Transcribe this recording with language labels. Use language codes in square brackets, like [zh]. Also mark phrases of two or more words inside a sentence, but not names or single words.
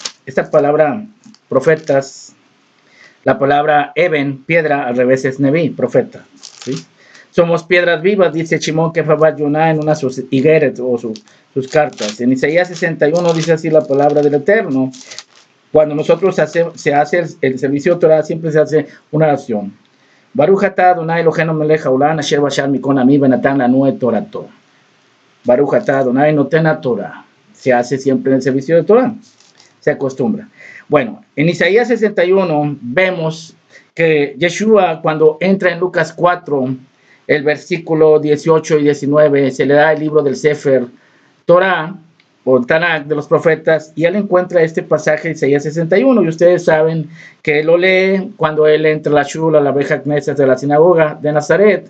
[es] Esta palabra, profetas, la palabra Eben, piedra, al revés es Neví, profeta. ¿Sí? Somos piedras vivas, dice Shimon Kefabat Yonah en una de sus higueras o sus cartas. En Isaías 61 dice así la palabra del Eterno. Cuando nosotros se hace el servicio de Torah, siempre se hace una oración. [he] ברוך אתה אדני אלהינו מלך העולם אשר בשר מכל עמי ונתן לנו את תורתו. ברוך אתה אדני נותן תורה. [es] Se hace siempre en el servicio de Torah. Se acostumbra. Bueno, en Isaías 61 vemos que Yeshua, cuando entra en Lucas 4, el versículo 18 y 19, se le da el libro del [he] ספר תורה, [es] o Tanakh de los profetas, y él encuentra este pasaje de Isaías 61, y ustedes saben que él lo lee cuando él entra a la shula, la [he] בית כנסת [es] de la sinagoga de Nazaret.